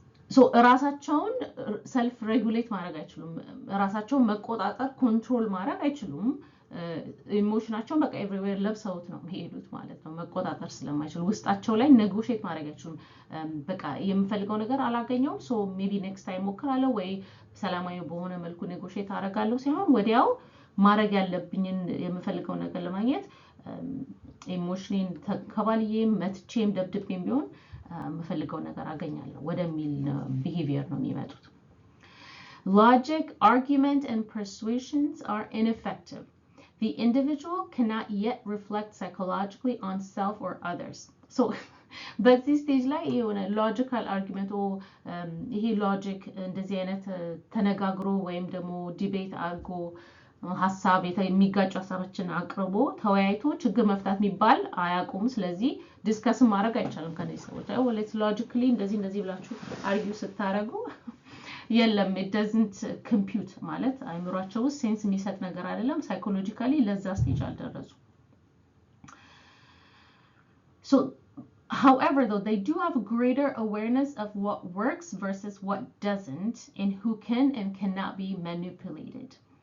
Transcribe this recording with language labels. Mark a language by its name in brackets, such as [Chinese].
[Amharic] ሶ ራሳቸውን ሰልፍ ሬጉሌት ማድረግ አይችሉም ራሳቸውን መቆጣጠር ኮንትሮል ማድረግ አይችሉም ኢሞሽናቸውን በቃ ኤቭሪዌር ለብሰውት ነው የሚሄዱት ማለት ነው መቆጣጠር ስለማይችሉ ውስጣቸው ላይ ኔጎሺየት ማድረግ አይችሉም በቃ የምፈልገው ነገር አላገኘውም [English] ሶ ሜቢ ኔክስት ታይም [Amharic] ሞክራለሁ ወይ ሰላማዊ በሆነ መልኩ ኔጎሺየት አደርጋለሁ ሳይሆን ወዲያው ማድረግ ያለብኝን የምፈልገው ነገር ለማግኘት ኢሞሽኔን ተከባልዬም መትቼም ደብድቤም ቢሆን የምፈልገው ነገር አገኛለሁ ወደሚል ቢሄቪየር ነው የሚመጡት [English] Logic, argument, and persuasions are ineffective. The individual cannot yet reflect psychologically on self or others. So, but this stage [Amharic] ላይ የሆነ [English] logical argument or [Amharic] ይሄ logic እንደዚህ አይነት ተነጋግሮ ወይም ደግሞ ዲቤት አድርጎ ሐሳብ የሚጋጩ ሐሳቦችን አቅርቦ ተወያይቶ ችግር መፍታት የሚባል አያውቁም ስለዚህ ዲስከስ ማድረግ አይቻልም ከነዚህ ሰዎች [English] let's logically [Amharic] እንደዚህ ብላችሁ [English] argue [Amharic] ስታረጉ የለም [English] it doesn't compute [Amharic] ማለት አይምሮአቸው ውስጥ ሴንስ የሚሰጥ ነገር አይደለም ሳይኮሎጂካሊ ለዛ ስቴጅ አልደረሱ so [English] However, though, they do have a greater awareness of what works versus what doesn't and who can and cannot be manipulated.